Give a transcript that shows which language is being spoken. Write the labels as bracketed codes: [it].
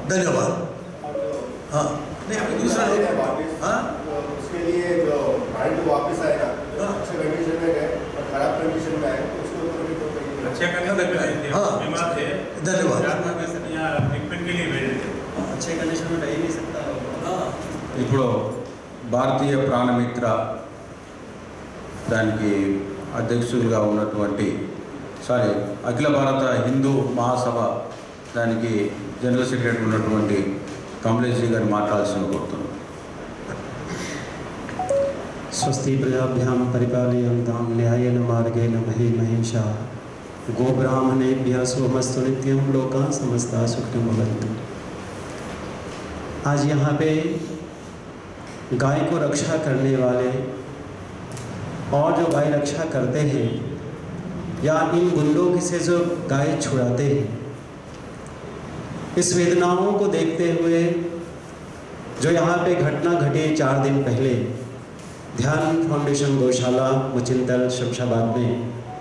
[hi] धन्यवाद। हाँ नहीं अभी दूसरा हाँ उसके लिए जो माइंड वापस आएगा अच्छे कंडीशन में गए और खराब कंडीशन में आए तो उसके ऊपर भी तो अच्छा करने लगता है। हाँ बीमार थे, धन्यवाद। यहाँ ट्रीटमेंट के लिए भेजे थे, अच्छे कंडीशन में रह ही नहीं सकता। [te] ఇప్పుడు భారతీయ ప్రాణమిత్ర దానికి అధ్యక్షులుగా ఉన్నటువంటి అఖిల భారత హిందూ మహాసభ దానికి జనరల్ సెక్రటరీ ఉన్నటువంటి కమలేష్ జీ గారు మాట్లాడాల్సిన కోరుతున్నాను। [sa] स्वस्ति प्रजाभ्यां परिपालयन्तां न्यायेन मार्गेण मही महिषा गोब्राह्मणेभ्यः शुभमस्तु नित्यं लोकाः समस्ताः सुखिनो भवन्तु। [hi] आज यहाँ पे गाय को रक्षा करने वाले और जो गाय रक्षा करते हैं या इन गुंडों से जो गाय छुड़ाते हैं, इस वेदनाओं को देखते हुए जो यहाँ पे घटना घटी 4 दिन पहले ध्यान फाउंडेशन गौशाला मुचिंतल शमशाबाद में,